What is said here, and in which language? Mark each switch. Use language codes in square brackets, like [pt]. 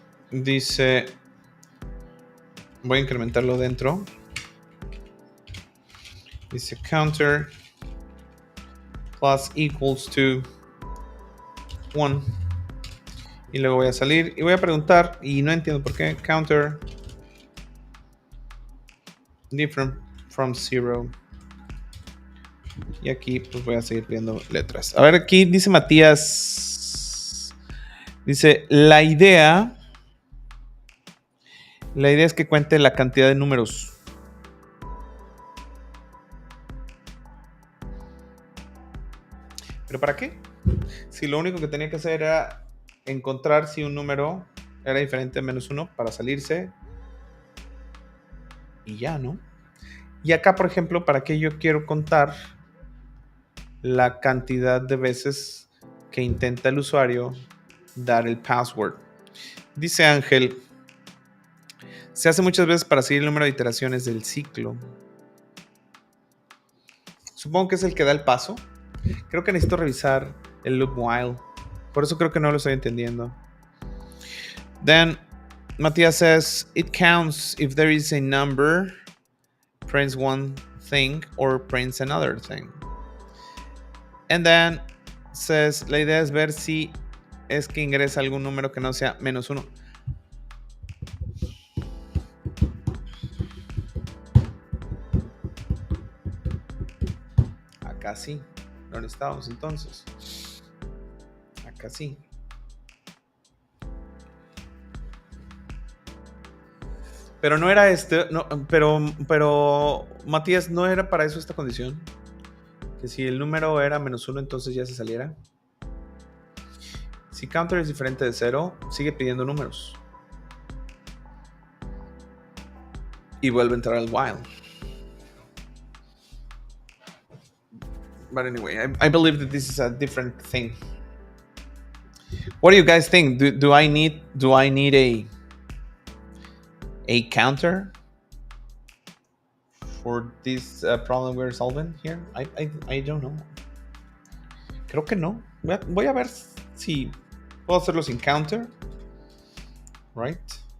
[es] Dice, voy a incrementarlo dentro. Dice [en] counter plus equals to 1. [es] Y luego voy a salir y voy a preguntar y no entiendo por qué. [en] Counter different from 0. [es] Y aquí pues voy a seguir viendo letras. A ver, aquí dice Matías. Dice, la idea es que cuente la cantidad de números. ¿Pero para qué? Si lo único que tenía que hacer era encontrar si un número era diferente a -1 para salirse. Y ya, ¿no? Y acá, por ejemplo, ¿para qué yo quiero contar la cantidad de veces que intenta el usuario dar el password? Dice Ángel, se hace muchas veces para seguir el número de iteraciones del ciclo. Supongo que es el que da el paso. Creo que necesito revisar el loop while. Por eso creo que no lo estoy entendiendo. [en] Then, Matías says, it counts if there is a number, prints one thing, or prints another thing. And then, says, [es] la idea es ver si es que ingresa algún número que no sea -1. Acá sí. ¿Dónde estábamos entonces? Acá sí. Pero no era pero Matías, ¿no era para eso esta condición? Que si el número era -1, entonces ya se saliera. Si counter es diferente de 0, sigue pidiendo números. Y vuelve a entrar al while. [en] But anyway, I believe that this is a different thing. What do you guys think? Do I need a counter for this problem we're solving here? I don't know. [es] Creo que no. Voy a ver si puedo hacerlo sin counter. [en] Right?